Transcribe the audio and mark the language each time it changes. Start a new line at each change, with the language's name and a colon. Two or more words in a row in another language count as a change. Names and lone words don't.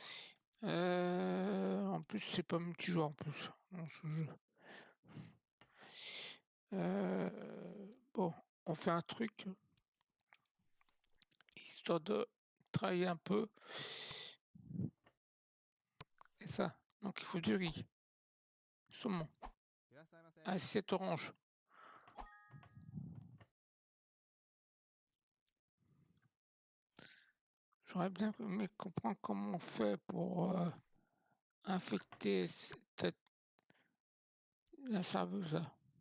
French: En plus, c'est pas multijoueur en plus dans ce jeu. Bon, on fait un truc histoire de travailler un peu. Et ça, donc il faut du riz, saumon,
Japanese: いらっしゃいませ。
French: assiette orange. J'aurais bien aimé comprendre comment on fait pour infecter la serveuse là.